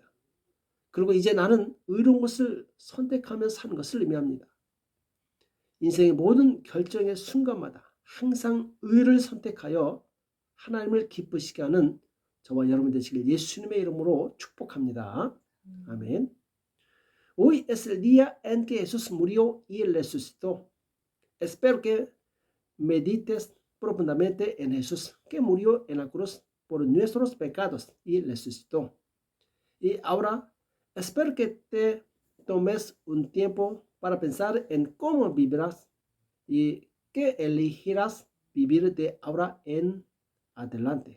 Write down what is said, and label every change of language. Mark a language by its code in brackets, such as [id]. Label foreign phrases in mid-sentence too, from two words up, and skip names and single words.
[ko] 그리고 이제 나는 의로운 것을 선택하며 사는 것을 의미합니다. 인생의 모든 결정의 순간마다 항상 의를 선택하여 하나님을 기쁘시게 하는 저와 여러분 되시길 예수님의 이름으로 축복합니다. 아멘. [es] Hoy es el día en que Jesús murió y resucitó. Espero que medites profundamente en Jesús, que murió en la cruz por nuestros pecados y resucitó. Y ahora espero que te tomes un tiempo para pensar en cómo vivirás y qué elegirás vivir de ahora en adelante.